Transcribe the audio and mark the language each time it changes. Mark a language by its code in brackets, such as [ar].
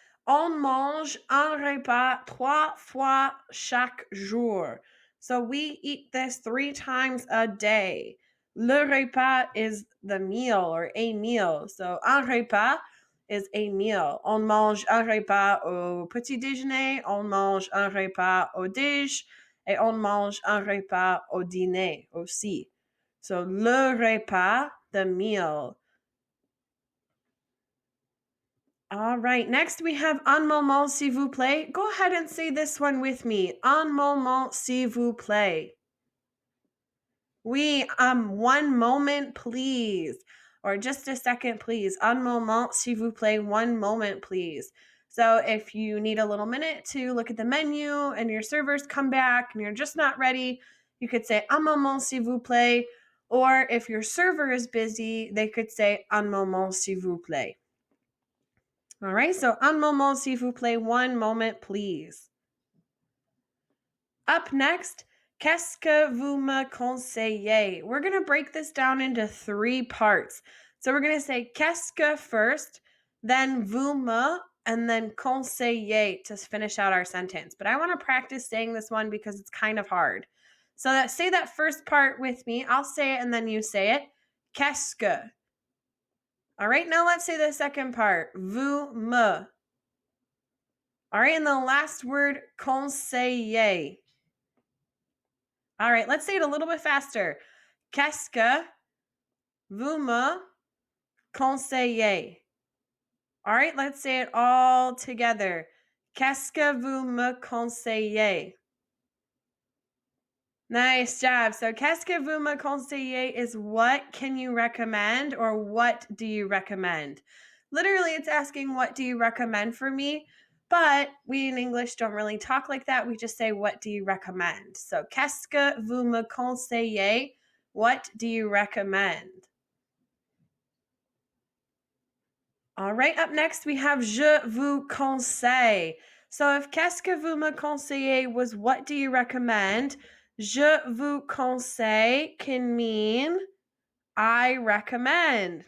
[fr] On mange un repas 3 fois chaque jour. [en] So we eat this 3 times a day. Le repas is the meal or a meal. So un repas is a meal. [fr] On mange un repas au petit déjeuner, on mange un repas au déj, et on mange un repas au dîner aussi. [en] So le repas, the meal. All right, next we have [fr] un moment s'il vous plaît. [en] Go ahead and say this one with me. [fr] Un moment s'il vous plaît. Oui, [en] one moment please. Or just a second please. [fr] Un moment s'il vous plaît, [en] one moment please. So if you need a little minute to look at the menu and your servers come back and you're just not ready, you could say [fr] un moment s'il vous plaît. [en] Or if your server is busy, they could say [fr] un moment s'il vous plaît. [en] All right, so [fr] un moment s'il vous plaît, [en] one moment please. Up next, [fr] qu'est-ce que vous me conseillez? [en] We're going to break this down into 3 parts. So we're going to say qu'est-ce que first, then vous me, and then conseillez to finish out our sentence. But I want to practice saying this one because it's kind of hard. So say that first part with me. I'll say it and then you say it. [fr] Qu'est-ce que? [en] All right, now let's say the second part. [fr] Vous me. [en] All right, and the last word, conseiller. All right, let's say it a little bit faster. [fr] Qu'est-ce que vous me conseillez? [en] All right, let's say it all together. [fr] Qu'est-ce que vous me conseillez? [en] Nice job. So, [fr] qu'est-ce que vous me conseillez [en] is what can you recommend or what do you recommend? Literally, it's asking what do you recommend for me? But we in English don't really talk like that. We just say, what do you recommend? So, [fr] qu'est-ce que vous me conseillez? [en] What do you recommend? All right, up next we have [fr] je vous conseille. [en] So if [fr] qu'est-ce que vous me conseillez [en] was what do you recommend, [fr] je vous conseille [en] can mean I recommend.